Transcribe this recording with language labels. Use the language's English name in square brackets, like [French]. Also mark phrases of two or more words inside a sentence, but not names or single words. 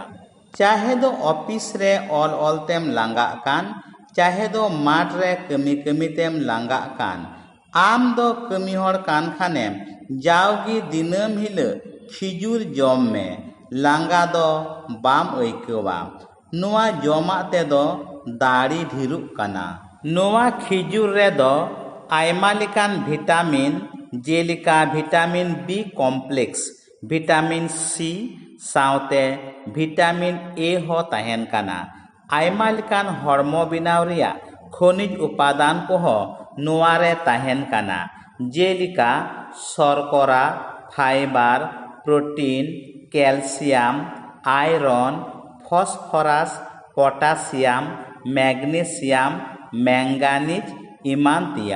[Santali] ᱪᱟᱦᱮ ᱫᱚ ᱚᱯᱷᱤᱥ ᱨᱮ ᱚᱞ ᱛᱮᱢ ᱞᱟᱸᱜᱟᱜ ᱠᱟᱱ, ᱪᱟᱦᱮ ᱫᱚ ᱢᱟᱴᱷ ᱨᱮ ᱠᱟᱹᱢᱤ ᱛᱮᱢ ᱞᱟᱸᱜᱟᱜ ᱠᱟᱱ, ᱟᱢ ᱫᱚ ᱠᱟᱹᱢᱤ ᱦᱚᱲ ᱠᱟᱱ ᱠᱷᱟᱱᱮᱢ ᱡᱟᱣᱜᱮ ᱫᱤᱱᱟᱹᱢ ᱦᱤᱞᱳᱜ ᱠᱷᱤᱡᱩᱨ ᱡᱚᱢ ᱢᱮ। ᱞᱟᱸᱜᱟ ᱫᱚ ᱵᱟᱢ ᱟᱹᱭᱠᱟᱹᱣᱟ। ᱱᱚᱣᱟ ᱡᱚᱢᱟᱜ तेदो दाड़ी ढेरुग कना। नोवा खिजुर रेदो आयमा लेकान विटामिन जेलिका [English] vitamin B complex, vitamin C [Santali] साउते [English] vitamin A [Santali] हो तहेन कना। आयमा लेकान हॉर्मो बिनाव रिया खनिज उपादान को हो नोवारे तहेन कना, जेलिका शर्करा, फाइबर, प्रोटीन, कैल्शियम, आयरन, फॉस्फोरस, पोटासियम, मैग्नीशियम, मैंगानीज इमान तिया।